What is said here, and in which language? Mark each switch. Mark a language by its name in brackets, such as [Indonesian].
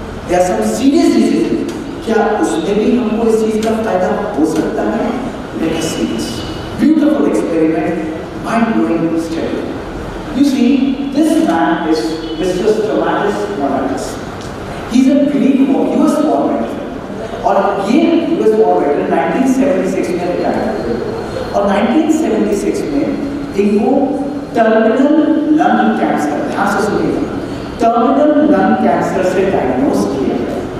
[English] There are some serious diseases, [Hindi] क्या उसमें भी हमको इस चीज का फायदा हो सकता है? [English] Let us see this beautiful experiment, mind-blowing study. You see, this man is Mr. Stamatis Monatis. He's a Greek US war veteran, [Hindi] और ये US war veteran 1976 में रिटायर हुए, और 1976 में इनको टर्मिनल लंग कैंसर, ध्यान से सुनिएगा, टर्मिनल लंग कैंसर से डायग्नोज किया गया।